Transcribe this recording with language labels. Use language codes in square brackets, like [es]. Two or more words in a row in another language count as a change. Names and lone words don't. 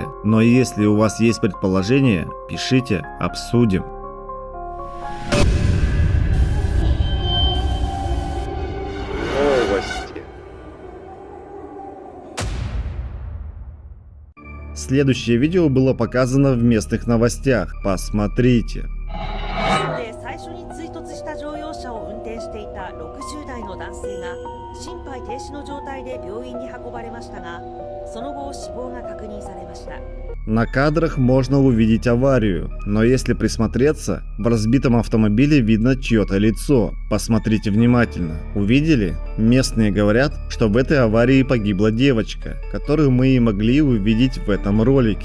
[ru] Но если у вас есть предположение, пишите, обсудим. Новости. Следующее видео было показано в местных новостях. Посмотрите. [ja] で最初に追突した乗用車を運転していた60代の男性が心肺停止の状態で病院に運ばれましたが、その後死亡が確認されました。 [ru] На кадрах можно увидеть аварию, но если присмотреться, в разбитом автомобиле видно чье-то лицо. Посмотрите внимательно. Увидели? Местные говорят, что в этой аварии погибла девочка, которую мы и могли увидеть в этом ролике.